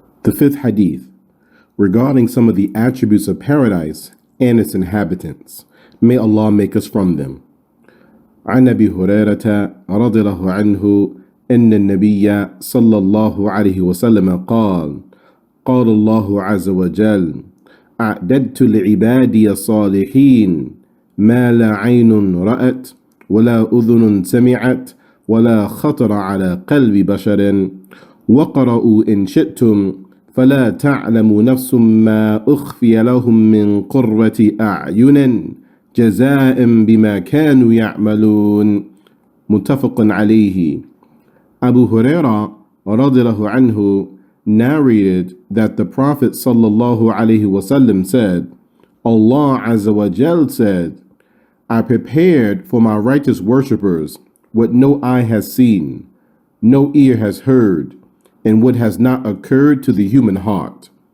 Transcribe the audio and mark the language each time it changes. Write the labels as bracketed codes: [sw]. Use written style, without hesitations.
[en] The fifth hadith, regarding some of the attributes of paradise and its inhabitants. May Allah make us from them. [ar] عن أبي هريرة رضي الله عنه أن النبي صلى الله عليه وسلم قال الله عز وجل أعددت لعبادي الصالحين ما لا عين رأت ولا أذن سمعت ولا خطر على قلب بشر وقرأوا إن شئتم فلا تعلم نفس ما أخفي لهم من قرة أعين جزاء بما كانوا يعملون. متفق عليه. [en] Abu Hurairah radiallahu anhu narrated that the Prophet sallallahu alaihi wasallam said, Allah Azza wa Jal said, I prepared for my righteous worshippers what no eye has seen, no ear has heard, and what has not occurred to the human heart.